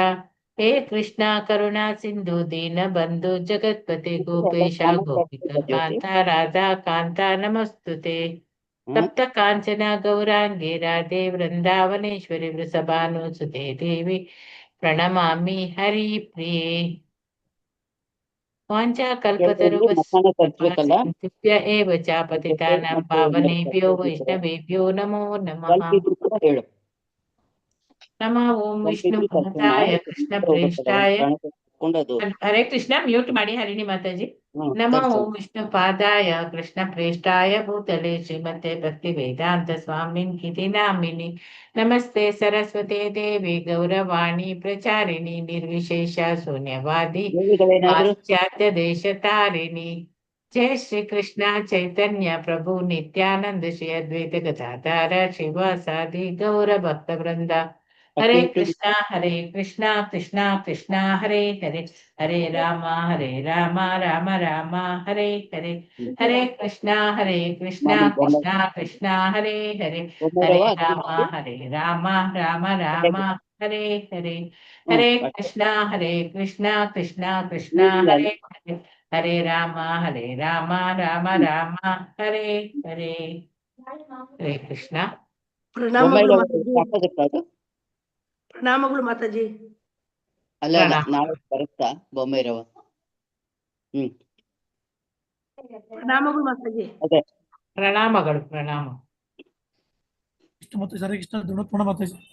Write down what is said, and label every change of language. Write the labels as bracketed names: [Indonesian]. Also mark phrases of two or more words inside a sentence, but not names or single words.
[Sanskrit] ಹೇ ಕೃಷ್ಣ ಕರುಣಾ ಸಿಂಧು ದೀನ ಬಂಧು ಜಗತ್ಪತಿ ಗೋಪೇಶ ಗೋಪಿಕ ಕಾಂತ ರಾಧಾ ಕಾಂತ ನಮಸ್ತುತೆ. ಸಪ್ತ ಕಾಂಚನ ಗೌರಾಂಗಿ ರಾಧೆ ವೃಂದಾವನೇಶ್ವರಿ ವೃಷಭಾನುಸುತೆ ದೇವಿ ಪ್ರಣಮಾಮಿ ಹರಿ ಪ್ರಿಯೆ. ವಾಂಚಾ ಕಲ್ಪತರುಭ್ಯ ಏವ ಚ ಪತಿತಾನಾಂ ಪಾವನೇಭ್ಯೋ ವೈಷ್ಣವೇಭ್ಯೋ ನಮೋ ನಮಃ. ನಮಃ ಓಂ ವಿಷ್ಣು ಪಾದಾಯ ಕೃಷ್ಣ ಪ್ರೇಷ್ಠಾಯ. ಹರೇ ಕೃಷ್ಣ [Kannada] ಮ್ಯೂಟ್ ಮಾಡಿ ಹರಿಣಿ ಮಾತಾಜಿ. [Sanskrit] ನಮಃ ಓಂ ವಿಷ್ಣು ಪಾದಾಯ ಕೃಷ್ಣ ಪ್ರೇಷ್ಠಾಯ ಭೂತಲೆ ಶ್ರೀಮತೆ ಭಕ್ತಿ ವೇದಾಂತ ಸ್ವಾಮಿನ್ ಇತಿ ನಾಮಿನಿ. ನಮಸ್ತೆ ಸರಸ್ವತಿ ದೇವಿ ಗೌರವಾಣಿ ಪ್ರಚಾರಿಣಿ ನಿರ್ವಿಶೇಷ ಶೂನ್ಯವಾದಿ ಪಾಶ್ಚಾತ್ಯ ದೇಶ ತಾರಿಣಿ. ಜಯ ಶ್ರೀ ಕೃಷ್ಣ ಚೈತನ್ಯ ಪ್ರಭು ನಿತ್ಯಾನಂದ ಶ್ರೀ ಅದ್ವೈತ ಗದಾಧಾರ ಶ್ರೀವಾಸಾದಿ ಗೌರ ಭಕ್ತ ವೃಂದ. ಹರೇ ಕೃಷ್ಣ ಕೃಷ್ಣ ಕೃಷ್ಣ ಹರೇ ಹರೇ, ಹರೇ ರಾಮ ರಾಮ ರಾಮ ಹರೇ ಹರೇ. ಹರೇ ಕೃಷ್ಣ ಕೃಷ್ಣ ಕೃಷ್ಣ ಹರೇ ಹರೇ, ಹರೇ ರಾಮ ರಾಮ ರಾಮ ಹರೇ ಹರೇ. ಹರೇ ಕೃಷ್ಣ ಕೃಷ್ಣ ಕೃಷ್ಣ ಹರೇ ಹರೇ, ಹರೇ ರಾಮ ರಾಮ ರಾಮ ಹರೇ ಹರೇ. ಹರೇ ಕೃಷ್ಣ. [Kannada] ಪ್ರಣಾಮಗಳು ಮಾತಾಜಿ. ಅಲ್ಲ ನಾಳೆ ಬರುತ್ತಾ ಬೊಂಬೈರವ? ಪ್ರಣಾಮಗಳು ಮಾತಾಜಿ. ಅದೇ ಪ್ರಣಾಮಗಳು. ಪ್ರಣಾಮ. [Sanskrit] ಹರೇ ಕೃಷ್ಣ. [Kannada] ಧನ್ಯವಾದ ಮಾತಾಜಿ.